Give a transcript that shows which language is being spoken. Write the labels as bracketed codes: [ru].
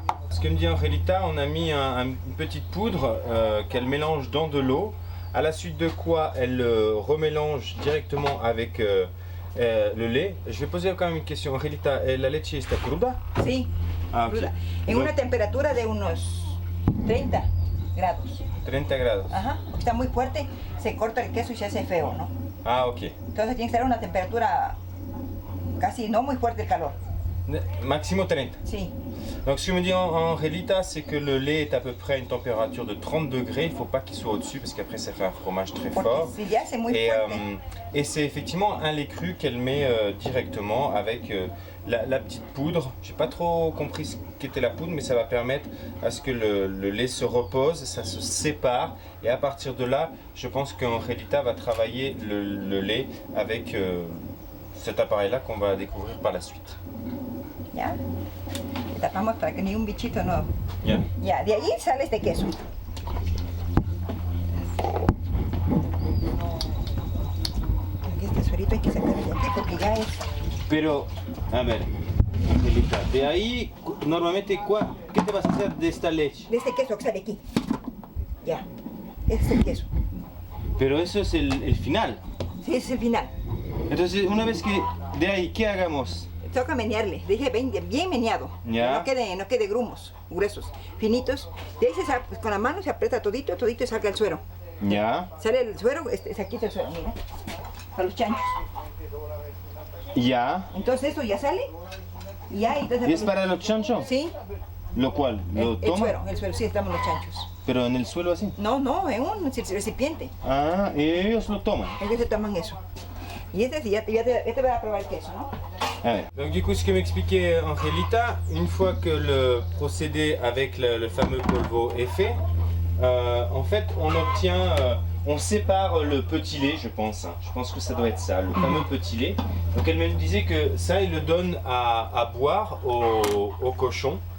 [fr] Ce que me dit Angelita, on a mis une petite poudre qu'elle mélange dans de l'eau, à la suite de quoi elle remélange directement avec le lait. Je vais poser quand même une question. [es] Angelita, ¿la leche está cruda? Sí, Ah, ok. cruda. En una temperatura de unos 30 grados. 30 grados. Ajá, porque está muy fuerte, se corta el queso y se hace feo, ¿no? Ah, ok. Entonces tiene que estar a una temperatura casi no muy fuerte el calor. [fr] Maximum 30. [es] Sí. [fr] Donc ce que me dit Angelita, c'est que le lait est à peu près à une température de 30 degrés. Il ne faut pas qu'il soit au-dessus parce qu'après ça fait un fromage très [es] Porque [fr] fort. [es] si ya [fr] c'est [es] muy [fr] Et, [es] fuerte. [fr] et c'est effectivement un lait cru qu'elle met directement avec la petite poudre. J'ai pas trop compris ce qu'était la poudre, mais ça va permettre à ce que le lait se repose, ça se sépare. Et à partir de là, je pense qu'Angelita va travailler le lait avec cet appareil-là qu'on va découvrir par la suite. [es] ¿Ya? Le tapamos para que ni un bichito no. Ya. Ya, de ahí sale este queso. Aquí este suerito hay que sacarlo de aquí porque ya es. Pero, a ver, Angelita, de ahí, normalmente, ¿qué te vas a hacer de esta leche? De este queso que sale aquí. Ya. Ese es el queso. Pero eso es el final. Sí, ese es el final. Entonces, una vez que de ahí, ¿qué hagamos? Toca menearle, dije bien meneado, Ya. que no quede grumos, gruesos, finitos. De ahí pues, con la mano se aprieta todito y salga el suero. Ya. Sale el suero, se quita el suero, mira, para los chanchos. Ya. Entonces eso ya sale, y ya. Entonces, ¿Y es para los chanchos? Sí, ¿Lo cual? ¿Lo el toma? suero, sí, estamos los chanchos. Pero en el suelo así. No, en un recipiente, Ah, y ellos lo toman. ellos se toman eso. Y este sí, ya te voy a probar el queso, ¿no? [fr] Donc du coup, ce que m'expliquait Angelita, une fois que le procédé avec le fameux polvo est fait, en fait on obtient, on sépare le petit lait, je pense. Je pense que ça doit être ça, le fameux petit lait. Donc elle me disait que ça, il le donne à boire au cochon.